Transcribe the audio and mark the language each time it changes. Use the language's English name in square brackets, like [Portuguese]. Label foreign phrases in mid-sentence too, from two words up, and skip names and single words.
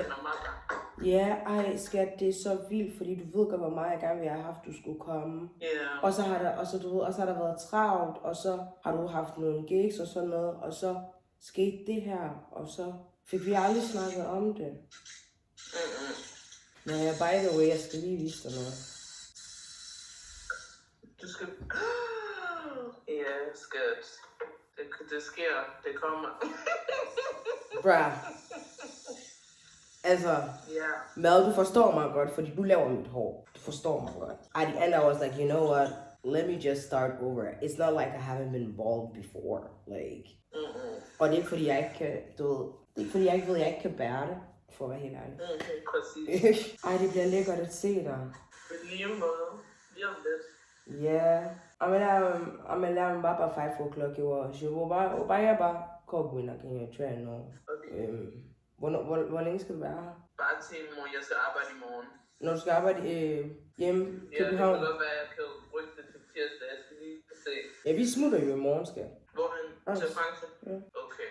[Danish] Ja, skat, det er så vildt, fordi du ved godt, hvor meget jeg gerne ville have haft, du skulle komme. Ja. Yeah. Og så har der været travlt, og så har du haft nogle gigs og sådan noget, og så skete det her, og så fik vi aldrig snakket om det. Ja, [English] by the way, [Danish] jeg skal lige vise dig noget. Du skal... Ja, skat. Det sker. Det kommer. Bruh. Altså, [English] yeah. [Danish] Mel, du forstår mig godt, fordi du laver mit hår. Du forstår mig godt. [English] At the end, I was like, you know what? Let me just start over. It's not like I haven't been bald before. Like, [Danish] og det er ikke fordi, jeg ikke kan, det er ikke fordi, jeg ikke ved, at jeg ikke kan bære det, for at være helt ærlig. Præcis. Det bliver lækkert at se dig. På lige måde. Lige om lidt. [English] Yeah. I'm alarm by 5 o'clock. [French] Je vais [Danish] komme ind og kan jeg træne nu. Hvor længe skal du være her? Bare til i morgen. Jeg skal arbejde i morgen. Når du skal arbejde hjemme i København? Ja, det kan godt være, at jeg kan rykke det til tirsdag. Jeg skal lige se. Ja, vi smutter jo i morgen, skal. Hvorhen? Til Frankrig? Ja. Okay.